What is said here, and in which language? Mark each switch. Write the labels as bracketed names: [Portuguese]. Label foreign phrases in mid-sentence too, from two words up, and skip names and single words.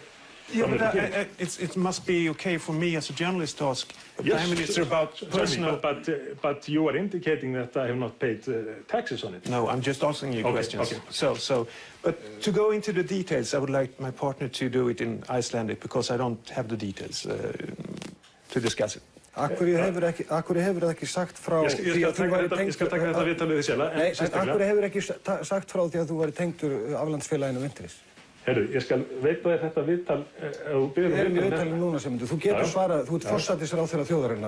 [English] Yeah, but it must be okay for me as a journalist to ask the Prime Minister about personal... But you are indicating that I have not paid taxes on it. No, I'm just asking you questions. Okay. But to go into the details, I would like my partner to do it in Icelandic, because I don't have the details to discuss it. [Icelandic] Akkur hefur það ekki sagt frá því að þú væri tengdur... Ég skal taka þetta viðtalið því sjálf, en sérstaklega... Akkur hefur ekki sagt frá því að þú væri tengdur aflandsfélaginu Wintris? Herru, ég skal veita þér þetta viðtal... Við erum í viðtalinu núna, Sigmundur. Þú getur svarað, þú ert forsætisráðherra þjóðarinnar.